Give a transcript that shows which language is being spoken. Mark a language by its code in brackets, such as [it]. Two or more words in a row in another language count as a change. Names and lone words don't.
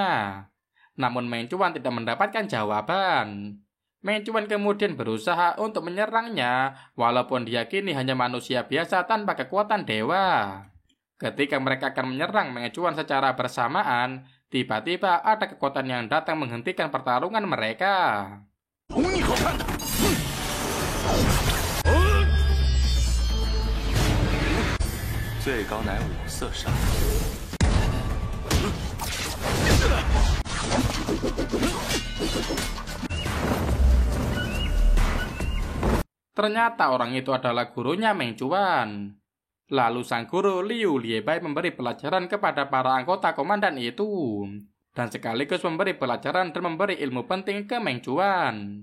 [id] Namun Meng Chuan tidak mendapatkan jawaban. Meng Chuan kemudian berusaha untuk menyerangnya, walaupun dia kini hanya manusia biasa tanpa kekuatan dewa. Ketika mereka akan menyerang Meng Chuan secara bersamaan, tiba-tiba ada kekuatan yang datang menghentikan pertarungan mereka. 最高乃五色杀。 Ternyata orang itu adalah gurunya Meng Chuan. Lalu sang guru Liu Liebai memberi pelajaran kepada para anggota komandan itu, dan sekaligus memberi pelajaran dan memberi ilmu penting ke Meng Chuan.